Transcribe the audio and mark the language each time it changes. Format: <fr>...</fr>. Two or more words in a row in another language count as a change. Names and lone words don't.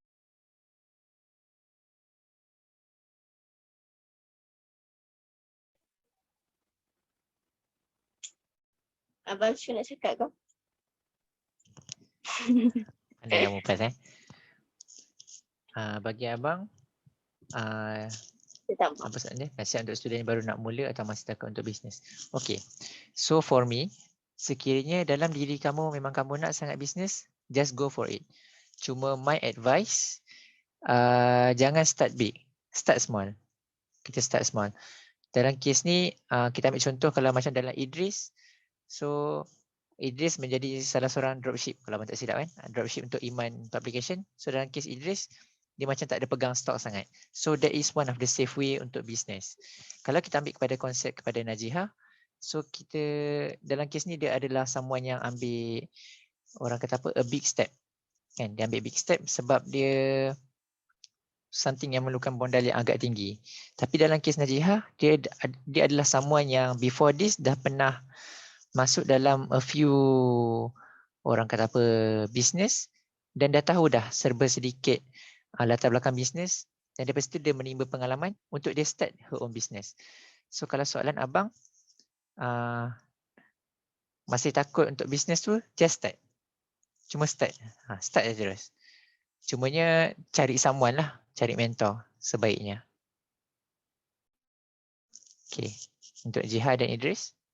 <ms>Abang Syu nak cakap kau? Anda yang mupas bagi abang apa soalannya? Nasihat untuk student yang baru nak mula atau masih takut untuk bisnes.</ms> <en>Okay, so for me,</en> <ms>sekiranya dalam diri kamu memang kamu nak sangat bisnes,</ms> <en>just go for it.</en> <ms>Cuma</ms> <en>my advice,</en> <ms>jangan</ms> <en>start big, start small.</en> <ms>Kita</ms> <en>start small.</en> <ms>Dalam kes ni, kita ambil contoh kalau macam dalam Idris. So Idris menjadi salah seorang dropship, kalau abang tak silap kan, dropship untuk Iman Publication. So dalam kes Idris, dia macam tak ada pegang stok sangat.</ms> <en>So that is one of the safe way untuk business.</en> <ms>Kalau kita ambil kepada konsep kepada Najihah, so kita dalam kes ni dia adalah someone yang ambil, orang kata apa,</ms> <en>a big step.</en> <ms>Kan, dia ambil</ms> <en>big step</en> <ms>sebab dia something yang memerlukan modal yang agak tinggi. Tapi dalam kes Najihah, dia adalah someone yang</ms> <en>before this</en> <ms>dah pernah masuk dalam</ms> <en>a few,</en> <ms>orang kata apa, business, dan dah tahu dah serba sedikit latar belakang bisnes, dan daripada situ dia menimba pengalaman untuk dia</ms> <en>start her own business.</en> <ms>So kalau soalan abang, masih takut untuk bisnes tu,</ms> <en>just start.</en> <ms>Cuma start. Start je terus. Cumanya cari someone lah, cari mentor sebaiknya. Okay, untuk Jihad dan Idris.</ms>